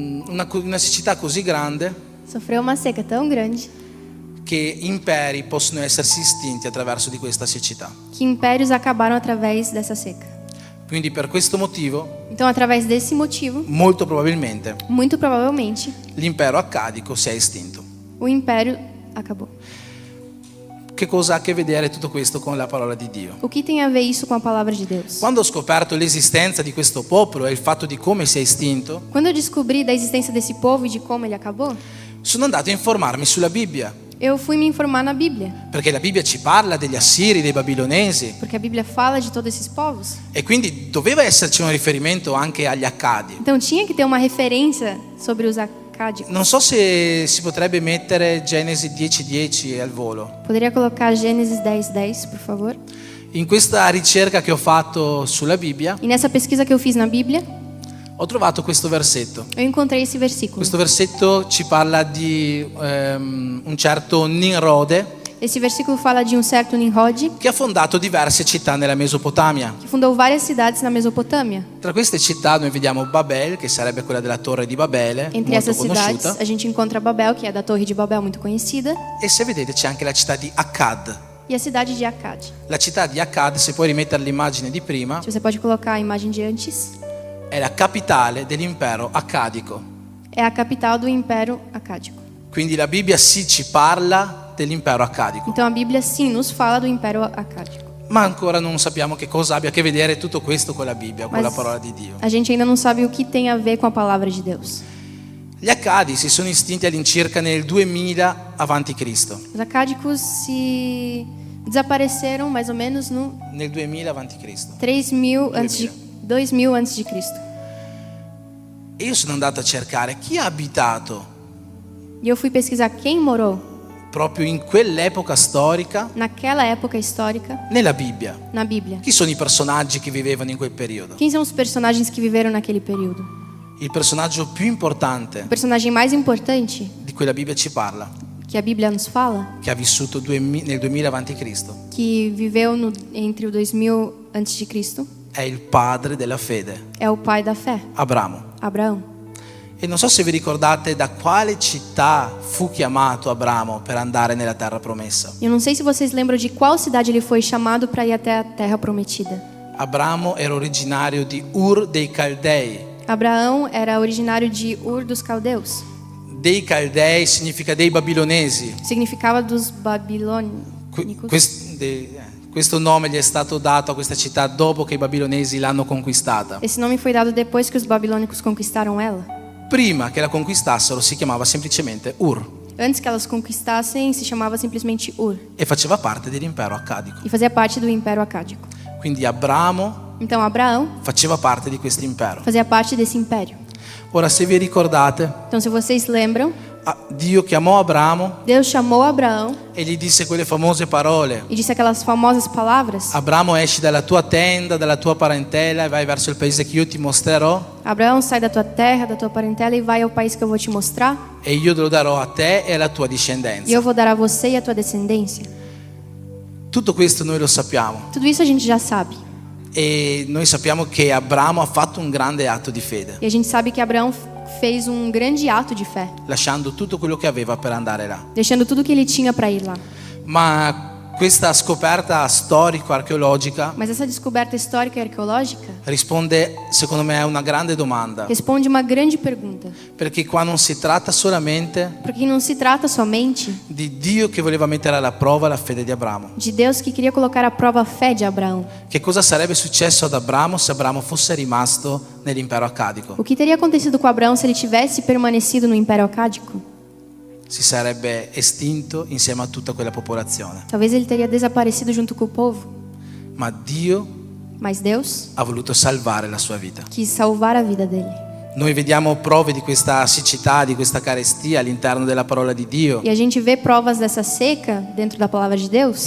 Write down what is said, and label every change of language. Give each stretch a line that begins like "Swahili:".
Italian: Una siccità così grande
Portuguese: Sofreu uma seca tão grande
Italian: che imperi possono essersi estinti attraverso di questa siccità.
Portuguese: que impérios acabaram através dessa seca.
Italian: Quindi per questo motivo,
Portuguese: Então, através desse motivo,
Italian: molto probabilmente,
Portuguese: muito provavelmente,
Italian: l'impero accadico si è estinto.
Portuguese: o império acabou.
Italian: Che cosa ha a che vedere tutto questo con la parola di Dio?
Portuguese: O que tem a ver isso com a palavra de Deus?
Italian: Quando ho scoperto l'esistenza di questo popolo e il fatto di come si è estinto,
Portuguese: Quando eu descobri da existência desse povo e de como ele acabou,
Italian: sono andato a informarmi sulla Bibbia,
Portuguese: eu fui me informar na Bíblia,
Italian: perché la Bibbia ci parla degli Assiri, dei Babilonesi,
Portuguese: porque a Bíblia fala de todos esses povos.
Italian: e quindi doveva esserci un riferimento anche agli Accadi.
Portuguese: Então tinha que ter uma referência sobre os acádicos.
Italian: Non so se si potrebbe mettere Genesi 10:10 al volo.
Portuguese: Poderia colocar Gênesis 10:10, por favor?
Italian: In questa ricerca che ho fatto sulla Bibbia
Portuguese: E nessa pesquisa que eu fiz na Bíblia,
Italian: ho trovato questo versetto.
Portuguese: eu encontrei esse versículo.
Italian: Questo versetto ci parla di un certo Nimrode
Portuguese: Esse versículo fala de um certo Nimrod
Italian: che ha fondato diverse città nella Mesopotamia.
Portuguese: que fundou várias cidades na Mesopotâmia.
Italian: Tra queste città noi vediamo Babel, che sarebbe quella della torre di Babele,
Portuguese: Entre
Italian: molto
Portuguese: essas cidades,
Italian: conosciuta,
Portuguese: a gente encontra Babel, que é da Torre de Babel, muito conhecida,
Italian: e se vedete c'è anche la città di Akkad.
Portuguese: e a cidade de Akkad.
Italian: La città di Akkad, se puoi rimettere l'immagine di prima,
Portuguese: Se você pode colocar a imagem de antes,
Italian: è la capitale dell'impero accadico.
Portuguese: é a capital do Império Acádico.
Italian: Quindi la Bibbia sì ci parla dell'impero accadico,
Portuguese: Então a Bíblia sim nos fala do Império Acádico.
Italian: ma ancora non sappiamo che cosa abbia a che vedere tutto questo con la Bibbia, con
Portuguese: Mas
Italian: la parola di Dio.
Portuguese: a gente ainda não sabe o que tem a ver com a palavra de Deus.
Italian: Gli Accadi si sono estinti all'incirca nel 2000 a.C.
Portuguese: Os acádicos se desapareceram mais ou menos no
Italian: Nel 2000 a.C.
Portuguese: 3000 antes de 2000 antes de Cristo.
Italian: E io sono andato a cercare chi ha abitato
Portuguese: E eu fui pesquisar quem morou
Italian: proprio in quell'epoca storica
Portuguese: naquela época histórica
Italian: nella Bibbia.
Portuguese: na Bíblia.
Italian: Chi sono i personaggi che vivevano in quel periodo?
Portuguese: Quem são os personagens que viveram naquele período?
Italian: Il personaggio più importante
Portuguese: O personagem mais importante
Italian: di cui la Bibbia ci parla,
Portuguese: que a Bíblia nos fala,
Italian: che ha vissuto nel 2000 a.C.,
Portuguese: que viveu entre o 2000 antes de Cristo,
Italian: è il padre della fede,
Portuguese: é o pai da fé,
Italian: Abramo.
Portuguese: Abraão.
Italian: E non so se vi ricordate da quale città fu chiamato Abramo per andare nella terra promessa.
Portuguese: Eu não sei se vocês lembram de qual cidade ele foi chamado para ir até a terra prometida.
Italian: Abramo era originario di Ur dei Caldei.
Portuguese: Abraão era originário de Ur dos Caldeus.
Italian: Dei Caldei significa dei babilonesi.
Portuguese: Significava dos babilônicos.
Italian: Questo nome gli è stato dato a questa città dopo che i babilonesi l'hanno conquistata.
Portuguese: Esse nome foi dado depois que os babilônicos conquistaram ela.
Italian: Prima che la conquistassero si chiamava semplicemente Ur
Portuguese: Antes que elas conquistassem, se chamava simplesmente Ur
Italian: e faceva parte dell'impero accadico.
Portuguese: e fazia parte do Império Acádico.
Italian: Quindi Abramo
Portuguese: Então Abraão
Italian: faceva parte di questo impero.
Portuguese: fazia parte desse império.
Italian: Ora, se vi ricordate,
Portuguese: Então, se vocês lembram,
Italian: Dio chiamò Abramo
Portuguese: Deus chamou Abraão
Italian: e gli disse quelle famose parole:
Portuguese: e disse aquelas famosas palavras:
Italian: Abramo, esci dalla tua tenda, dalla tua parentela e vai verso il paese che io ti mostrerò,
Portuguese: Abraão, sai da tua terra, da tua parentela e vai ao país que eu vou te mostrar,
Italian: e io lo darò a te e alla tua
Portuguese: e
Italian: discendenza.
Portuguese: eu vou dar a você e a tua descendência.
Italian: Tutto questo noi lo sappiamo,
Portuguese: Tudo isso a gente já sabe.
Italian: e noi sappiamo che Abramo ha fatto un grande atto di fede,
Portuguese: E a gente sabe que Abraão fez um grande ato de fé,
Italian: lasciando tutto quello che aveva per andare là.
Portuguese: deixando tudo que ele tinha para ir lá.
Italian: Ma questa scoperta storico-archeologica
Portuguese: Mas essa descoberta histórica e arqueológica
Italian: risponde, secondo me, a una grande domanda,
Portuguese: responde uma grande pergunta.
Italian: perché qua non si tratta solamente
Portuguese: Porque não se trata somente
Italian: di Dio che voleva mettere alla prova la fede di Abramo.
Portuguese: de Deus que queria colocar à prova a fé de Abraão.
Italian: Che cosa sarebbe successo ad Abramo se Abramo fosse rimasto nell'impero accadico?
Portuguese: O que teria acontecido com Abraão se ele tivesse permanecido no Império Acádico?
Italian: Si sarebbe estinto insieme a tutta quella popolazione.
Portuguese: Talvez ele teria desaparecido junto com o povo.
Italian: Ma Dio
Portuguese: Mas Deus
Italian: ha voluto salvare la sua vita.
Portuguese: quis salvar a vida dele.
Italian: Noi vediamo prove di questa siccità, di questa carestia all'interno della parola di Dio.
Portuguese: E a gente vê provas dessa seca dentro da palavra de Deus.